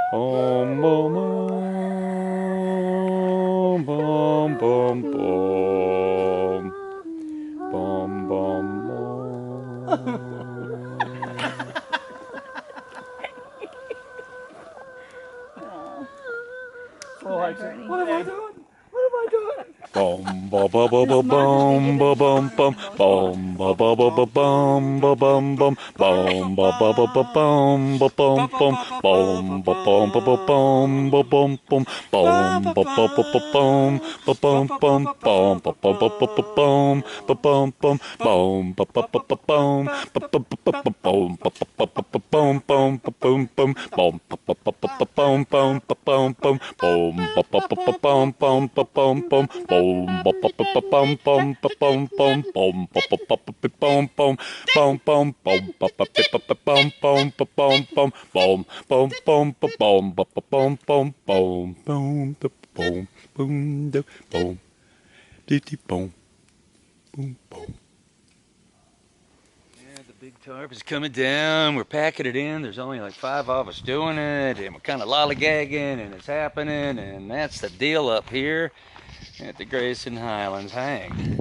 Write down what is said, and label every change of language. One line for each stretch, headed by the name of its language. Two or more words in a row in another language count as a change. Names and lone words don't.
English: Boom, boom, boom, boom, boom, boom. Boom, boom, boom. Oh, Bernie. what am I doing? What am I doing? Boom, ba ba ba ba boom, ba bum bum, boom, ba ba ba ba boom, ba bum bum, boom, ba ba ba ba boom, ba bum bum, boom, ba bum ba ba boom, ba bum bum, boom, ba ba ba ba boom, ba bum bum, boom, ba ba ba ba ba boom, ba bum bum, boom, ba ba ba ba boom, ba ba ba ba ba boom, ba ba ba ba ba boom, boom, ba boom bum, boom, ba ba ba ba ba boom, boom, ba boom bum, boom, ba ba ba ba boom, boom, ba boom bum, boom, ba ba ba ba bum bum ba bum bum, boom, ba ba ba ba ba bum bum, bum bum, boom, ba ba ba ba ba bum bum, ba bum bum, boom, boom, boom, ba boom, ba ba bum bum, boom, boom, da boom, boom, da boom, dee dee boom, boom, boom. Yeah, the big tarp is coming down. We're packing it in. There's only like 5 of us doing it, and we're kind of lollygagging, and it's happening, and that's the deal up here at the Grayson Highlands Hang.